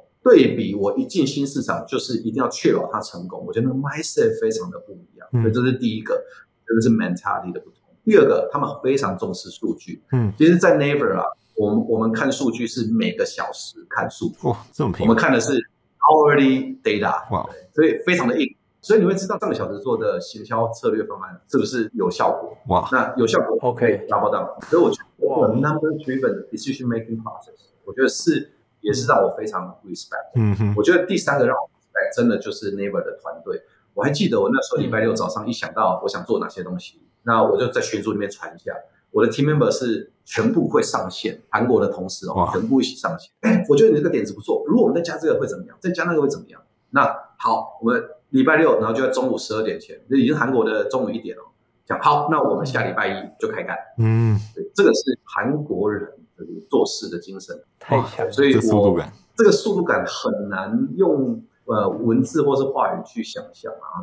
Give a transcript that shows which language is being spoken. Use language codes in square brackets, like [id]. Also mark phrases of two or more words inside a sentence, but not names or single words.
[zh] 對比我一進新市場，就是一定要確保它成功，我覺得那個 mindset 非常的不一樣。所以這是第一個，這個是 mentality 的不同。第二個，他们非常重視數據。其實，在 Naver 我們看數據是每個小時看數據，這麼平，我們看的是 [en] hourly data， [zh] 所以非常的硬。所以你會知道上個小時做的行銷策略方案是不是有效果？那有效果 ， [en] OK， double down。 [zh] 所以我覺得 [en] number driven decision making process， [zh] 我覺得也是讓我非常 respect。我覺得第三個讓我 respect 真的就是 Naver 的團隊。我還記得我那時候禮拜六早上一想到我想做哪些東西，那我就在群組裡面傳一下。我的 [en] team member [zh] 是全部會上線，韓國的同事全部一起上線。我覺得你這個點子不錯，如果我們再加這個會怎麼樣？再加那個會怎麼樣？那好，我們禮拜六，然後就在中午12點前，已經韓國的中午1點了。講好，那我們下禮拜一就開幹。對，這個是韓國人做事的精神，太強，所以這個速度感很難用文字或是話語去想象啊。